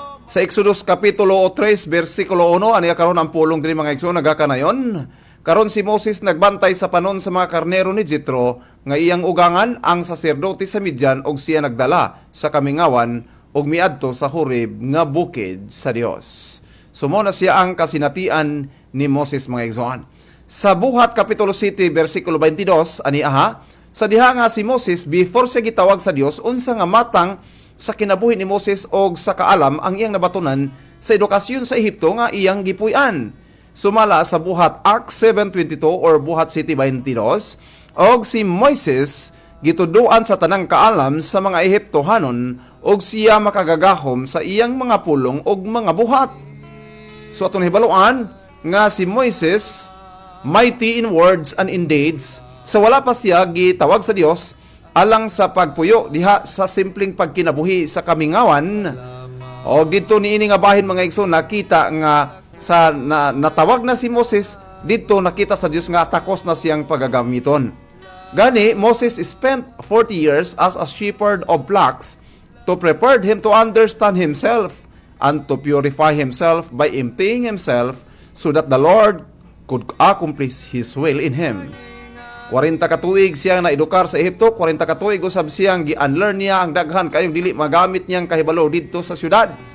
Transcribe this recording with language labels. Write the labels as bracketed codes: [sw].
[ceb] Sa Exodus Kapitulo 3, versikulo 1, aniya karon ang pulong diri mga igsoon nagakanayon. Karon si Moses nagbantay sa panon sa mga karnero ni Jethro nga iyang ugangan ang saserdote sa Midian og siya nagdala sa kamingawan og miadto sa Horeb nga bukid sa Dios. Sumo na siya ang kasinatian ni Moses mga igsoon. Sa Buhat Kapitulo 7, versikulo 22, aniya sa diha nga si Moses before siya gitawag sa Dios unsa nga matang sa kinabuhi ni Moses og sa kaalam ang iyang nabatunan sa edukasyon sa Ehipto nga iyang gipuy-an. Sumala sa Buhat Acts 7:22 or Buhat 7:22 og si Moises gituduan sa tanang kaalam sa mga Ehiptohanon og siya makagagahom sa iyang mga pulong og mga buhat. So atong hibaluan nga si Moises [en] mighty in words and in deeds, [ceb] sa wala pa siya gitawag sa Dios alang sa pagpuyo diha sa simpleng pagkinabuhi sa kamingawan. O dito niini nga bahin mga igsoon nakita nga sa natawag na si Moses dito nakita sa Dios nga takos na siyang pagagamiton. [en] Gani Moses spent 40 years as a shepherd of flocks to prepare him to understand himself and to purify himself by emptying himself so that the Lord could accomplish His will in him. [ceb] 40 katuig siyang naedukar sa Ehipto, 40 katuig usab siyang gi-unlearn niya ang daghan kayong dili magamit niyang kahibalo didto sa syudad.